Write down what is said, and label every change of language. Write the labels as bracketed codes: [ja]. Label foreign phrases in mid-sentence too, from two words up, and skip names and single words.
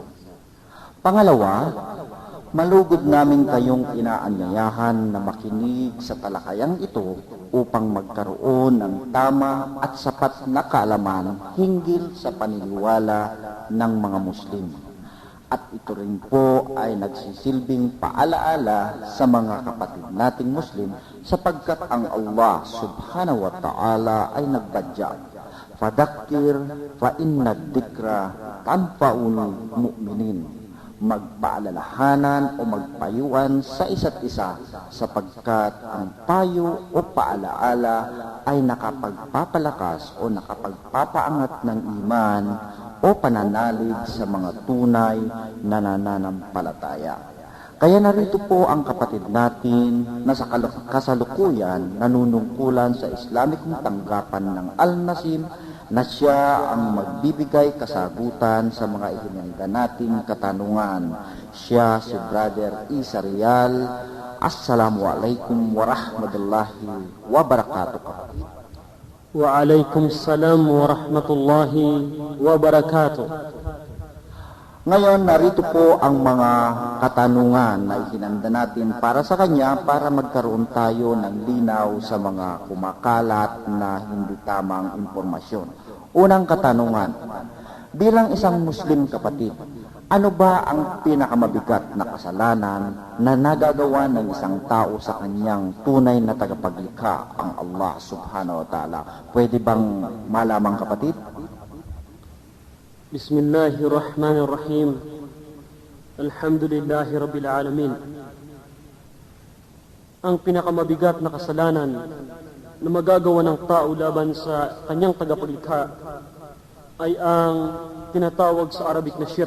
[tl] Pangalawa, malugod namin kayong inaanyayahan na makinig sa talakayang ito upang magkaroon ng tama at sapat na kaalaman hinggil sa paniniwala ng mga Muslim. At ito rin po ay nagsisilbing paalaala sa mga kapatid nating Muslim sapagkat ang Allah [ar] سبحانه وتعالى [tl] ay nagbadya. [ar] فذكر فإن الذكرى تنفع المؤمنين. [tl] Magpaalalahanan o magpayuan sa isa't isa sapagkat ang payo o paalaala ay nakapagpapalakas o nakapagpapaangat ng iman o pananalig sa mga tunay na nananampalataya. Kaya narito po ang kapatid natin na sa kasalukuyan nanunungkulan sa Islamikong tanggapan ng Al-Nasim na siya ang magbibigay kasagutan sa mga ihinanda nating katanungan. Siya si Brother Isa Rial. [ar] السلام عليكم ورحمة الله وبركاته. وعليكم السلام ورحمة الله وبركاته. [tl] Ngayon, narito po ang mga katanungan na ihinanda natin para sa kanya para magkaroon tayo ng linaw sa mga kumakalat na hindi tamang impormasyon. Unang katanungan, bilang isang Muslim kapatid, ano ba ang pinakamabigat na kasalanan na nagagawa ng isang tao sa kanyang tunay na tagapaglikha, ang Allah [ar] سبحانه وتعالى? [tl] Pwede bang malamang kapatid? [ar] بسم الله الرحمن الرحيم. الحمد لله رب العالمين. [tl] Ang pinakamabigat na kasalanan na magagawa ng tao laban sa kanyang tagapaglikha ay ang tinatawag sa Arabic na shirk.